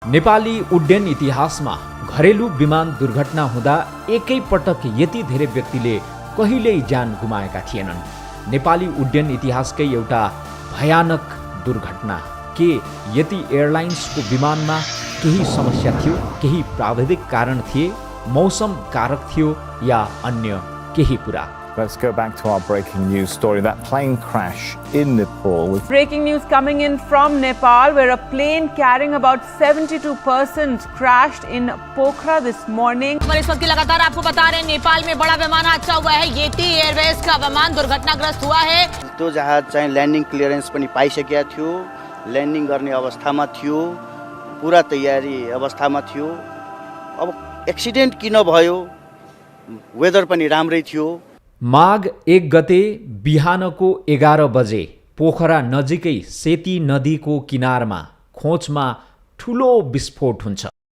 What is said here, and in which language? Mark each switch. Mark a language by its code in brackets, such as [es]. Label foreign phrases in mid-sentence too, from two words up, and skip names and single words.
[ne] नेपाली उड्डयन इतिहासमा घरेलु विमान दुर्घटना हुँदा एकै पटक यति धेरै व्यक्तिले कहिल्यै ज्यान गुमाएका थिएनन्। नेपाली उड्डयन इतिहासकै एउटा भयानक दुर्घटना। के यति एयरलाइन्सको विमानमा केही समस्या थियो, केही प्राविधिक कारण थिए, मौसम कारक थियो या अन्य केही कुरा? [en] Let's go back to our breaking news story. That plane crash in Nepal. Breaking news coming in from Nepal, where a plane carrying about 72 persons crashed in Pokhara this morning. [hi] इस वक्त लगातार आपको बता रहे हैं नेपाल में बड़ा विमान हादसा हुआ है। येती एयरवेज का विमान दुर्घटनाग्रस्त हुआ है। [ne] त्यो जहाज चाहिँ [en] landing clearance [ne] पनि पाइसकेको थियो, ल्यान्डिङ गर्ने अवस्थामा थियो, पुरा तयारी अवस्थामा थियो। अब एक्सिडेन्ट किन भयो? वेदर पनि राम्रै थियो। माघ 1 गते बिहानको 11 बजे पोखरा नजिकै सेती नदीको किनारमा खोचमा ठुलो विस्फोट हुन्छ।